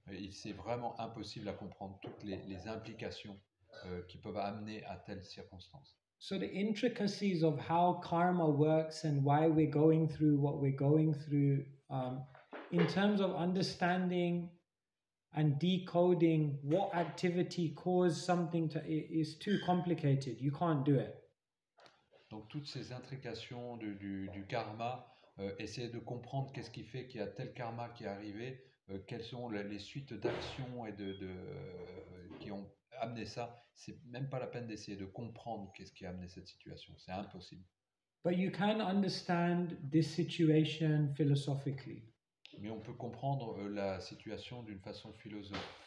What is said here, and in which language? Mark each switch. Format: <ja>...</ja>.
<fr>C'est vraiment impossible à comprendre toutes les implications qui peuvent amener à telles circonstances.</fr> <en>So the intricacies of how karma works and why we're going through what we're going through, in terms of understanding and decoding what activity caused something to, is too complicated. You can't do it.</en> <fr>Donc toutes ces intrications du karma, essayer de comprendre qu'est-ce qui fait qu'il y a tel karma qui est arrivé, quelles sont les suites d'actions et qui ont amené ça, c'est même pas la peine d'essayer de comprendre qu'est-ce qui a amené cette situation, c'est impossible.</fr> <en>But you can understand this situation philosophically.</en> <fr>Mais on peut comprendre la situation d'une façon philosophique.</fr>